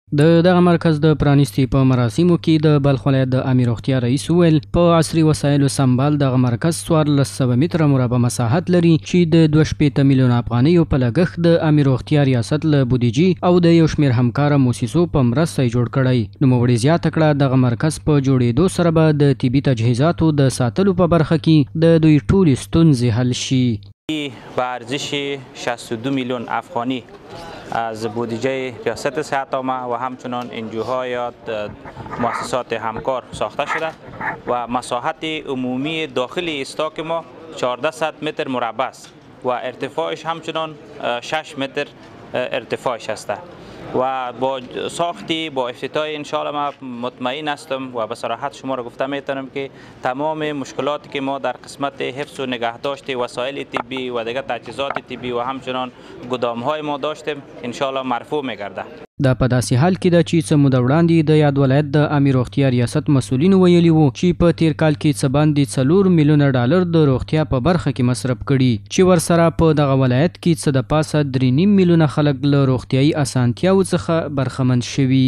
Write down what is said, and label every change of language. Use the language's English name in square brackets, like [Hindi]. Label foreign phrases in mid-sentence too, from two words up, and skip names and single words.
[Pashto] دغه مرکز د پرانیستي په مراسمو کې د بلخ ولایت د عامې روغتیا رئیس وویل په عصري وسایلو سمبال دغه مرکز 1400 متره مربع مساحت لري چې د 2.5 میلیونه افغانیو په لګښت د عامې روغتیا ریاست له بودیجې او د یو شمېر همکاره موسسو په مرسته جوړ کړی. نوموړي زیاته کړه دغه مرکز په جوړېدو سره به د طبي تجهیزاتو د ساتلو په برخه کې د دوی ټولې ستونزې حل شي. [Persian] به ارزش 62 میلیون افغانی از بودجه ریاست صحت عامه و همچنان انجوها یا مؤسسات همکار ساخته شده و مساحت عمومی داخل استاک ما 1400 متر مربع است و ارتفاعش همچنان 6 متر ارتفاعش است و با ساختی با افتتاح انشاءالله ما مطمئن هستم و به صراحت شما را گفته میتونم که تمام مشکلاتی که ما در قسمت حفظ و نگهداشت وسایل طبی و دیگر تجهیزات طبی و همچنان گدام‌های ما داشتیم انشاءالله مرفوع میگرده. [Pashto] دا په داسې حال کې ده چې څه موده وړاندې د یاد ولایت د عامې روغتیا ریاست مسؤلینو ویلي وو چې په تیر کال کې څه باندې 4 میلیونه ډالر د روغتیا په برخه کې مصرف کړي چې ورسره په دغه ولایت کې څه د پاسه 3.5 میلیونه خلک له روغتیایي اسانتیاوو څخه برخمن شوي.